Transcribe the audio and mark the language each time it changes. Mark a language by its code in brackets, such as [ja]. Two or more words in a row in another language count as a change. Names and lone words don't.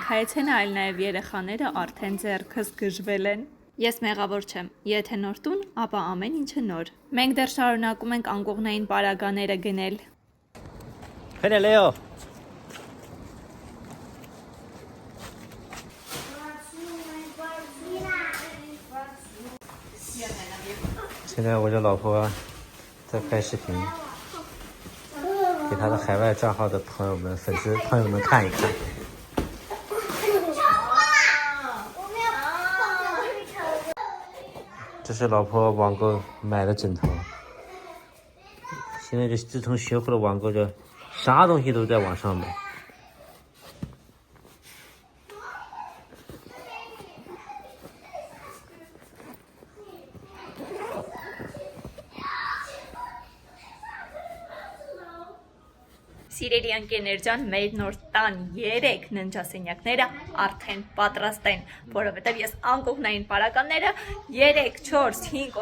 [hy] քայցեն, այլ նաև երեխաները արդեն ձեռքս գժվել են։ Ես մեղավոր չեմ, եթե նոր տուն, ապա ամեն ինչը նոր։ Մենք դեռ շարունակում ենք անկողնային պարագաները գնել։ [zh] 快点来哦！现在我这老婆在拍视频，给她的海外账号的朋友们、粉丝朋友们看一看。这是老婆网购买的枕头。现在自从学会了网购，这啥东西都在网上买。 [hy] Սիրելի ընկերներ ջան, մեր նոր տան 3 ննջասենյակները արդեն պատրաստ են, որովհետև ես անկողնային պարագաները 3, 4, 5